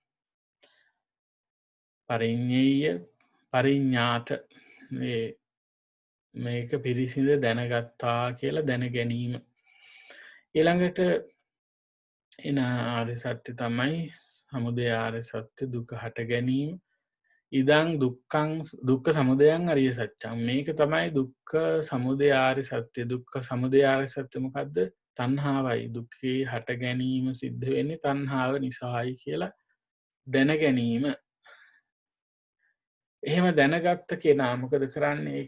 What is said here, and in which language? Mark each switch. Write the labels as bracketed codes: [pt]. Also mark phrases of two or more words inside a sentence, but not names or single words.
[pi] පරිඤ්ඤය, පරිඤ්ඤාත, [si] මේක පිරිසිඳ දැනගත්තා කියලා දැන ගැනීම. ඊළඟට එන ආර්ය සත්‍ය තමයි සමුදය ආර්ය සත්‍ය, දුක හට ගැනීම. [pi] ඉදං දුක්ඛං, දුක්ඛ සමුදයං අරිය සත්‍යං. [si] මේක තමයි දුක්ඛ සමුදය ආර්ය සත්‍ය. දුක්ඛ සමුදය ආර්ය සත්‍ය මොකද්ද? තණ්හාවයි. දුක්ඛේ හට ගැනීම සිද්ධ වෙන්නේ තණ්හාව නිසායි කියලා දැන ගැනීම. එහෙම දැනගත්ත කෙනා මොකද කරන්නේ?